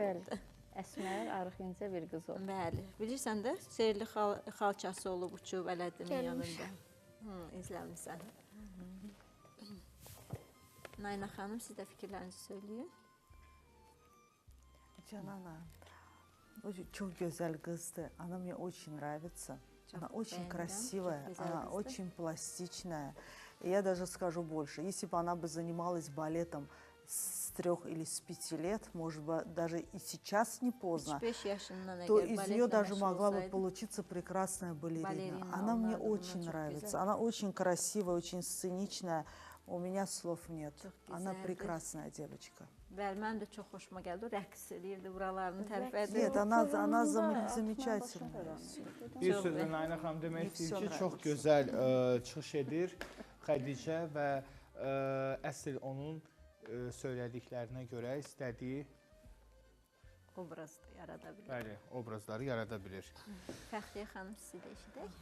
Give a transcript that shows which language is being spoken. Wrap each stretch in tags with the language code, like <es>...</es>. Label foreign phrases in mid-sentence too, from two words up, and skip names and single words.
<tr>Bəli, əsmər, arıq incə bir qız oldu. Bəli, bilirsən də, Seyrli xalçası olub, uçub, elədinin yanında. İzləmişsən. Nayna xanım, siz də fikirlərinizi söyləyin. Canana, çok güzel кызды.</tr> <ru>Она мне очень нравится. Она очень красивая, она очень пластичная. Я даже скажу больше, если бы она бы занималась балетом с 3 или с 5 лет, может быть, даже и сейчас не поздно, то из нее даже могла бы получиться прекрасная балерина. Она мне очень нравится, она очень красивая, очень сценичная. У меня слов нет. Она прекрасная девочка.</ru> <az>Bəli, mən də çox xoşuma gəldi. O rəqs edirdi, buralarını tərəf edirdi.</az> <ru>Нет, она замечательная.</ru> <az>Bir sözlə Nayna xanım demək istəyir ki, çox gözəl çıxış edir Xədicə və əsl onun söylədiklərinə görə istədiyi obraz yarada bilir. Bəli, obrazları yarada bilir. Fəxriyə xanım, sizi də eşidək.</az>